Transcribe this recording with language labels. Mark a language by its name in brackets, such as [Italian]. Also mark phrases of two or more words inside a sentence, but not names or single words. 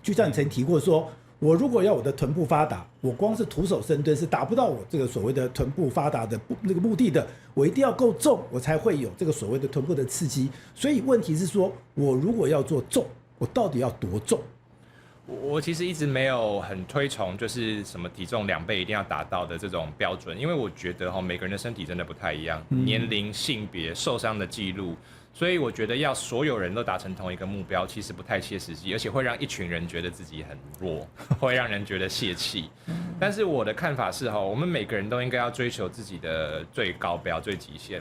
[Chinese] 就像你曾經提過說，我如果要我的臀部發達，我光是徒手深蹲是達不到我這個所謂的臀部發達的那個目的的，我一定要夠重，我才會有這個所謂的臀部的刺激。所以問題是說，我如果要做重，我到底要多重？我其實一直沒有很推崇就是什麼體重2倍一定要達到的這種標準，因為我覺得每個人的身體真的不太一樣，年齡、性別、受傷的記錄。所以我覺得要所有人都達成同一個目標，其實不太切實際，而且會讓一群人覺得自己很弱，會讓人覺得洩氣。但是我的看法是我們每個人都應該要追求自己的最高標、最極限。